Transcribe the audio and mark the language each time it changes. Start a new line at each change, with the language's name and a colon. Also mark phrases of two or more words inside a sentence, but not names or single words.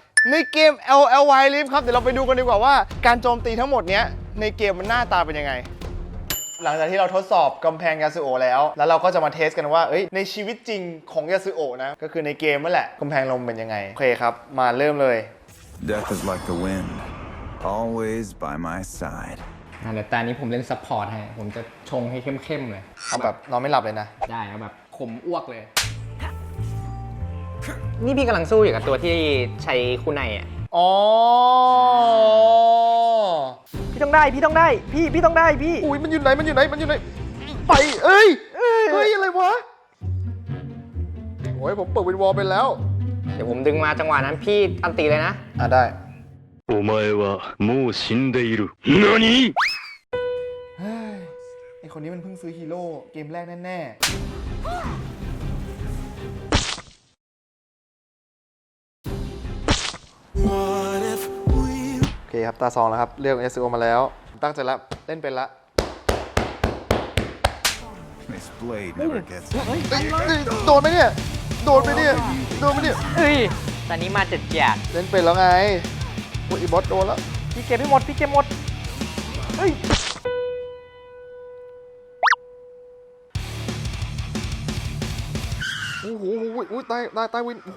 Thai: ในเกม LLY Rift ครับเดี๋ยวเราไปดูกันดีกว่าว่าการโจมตีทั้งหมดเนี้ยในเกมมันหน้าตาเป็นยังไงหลังจากที่เราทดสอบกำแพงยาสุโอะแล้วเราก็จะมาเทสกันว่าในชีวิตจริงของยาสุโอะนะก็คือในเกมนั่นแหละกำแพงลมเป็นยังไงโอเคครับมาเริ่มเลย
English: Death is like the wind, always by my side.
Thai: เดี๋ยวตอนนี้ผมเล่นซัพพอร์ตให้ผมจะชงให้เข้มๆเลย เอาแบบนอนไม่หลับเลยนะ ได้เอาแบบขมอ้วกเลย นี่พี่กำลังสู้อยู่กับตัวที่ใช้คู่ในอ่ะ อ๋อ พี่ต้องได้พี่ต้องได้พี่ต้องได้พี่ อุ้ยมันอยู่ไหนมันอยู่ไหนมันอยู่ไหนไปเอ้ยเฮ้ยอะไรวะโอ้ยผมเปิดวินวอลไปแล้ว เดี๋ยวผมดึงมาจังหวะนั้นพี่อันตีเลยนะ ได้
Japanese: お前はもう死んでいる。何
Thai: เฮ้ยไอคนนี้มันเพิ่งซื้อฮีโร่เกมแรกแน่ๆโอเคครับตาซองแล้วครับเลือก SEO มาแล้วผมตั้งใจแล้วเล่นเป็นละ
English: This blade never gets
Thai: เฮ้ยโดนไหมเนี่ยโดนไหมเนี่ยโดนไหมเนี่ย เอ้ย ตอนนี้มาจัดจัด เล่นเป็นแล้วไงโอ้ยอีบอสโดนแล้ว พี่เก็บให้หมดพี่เก็บหมดเฮ้ย โอ้โหอุ้ยตายวินโอ้โห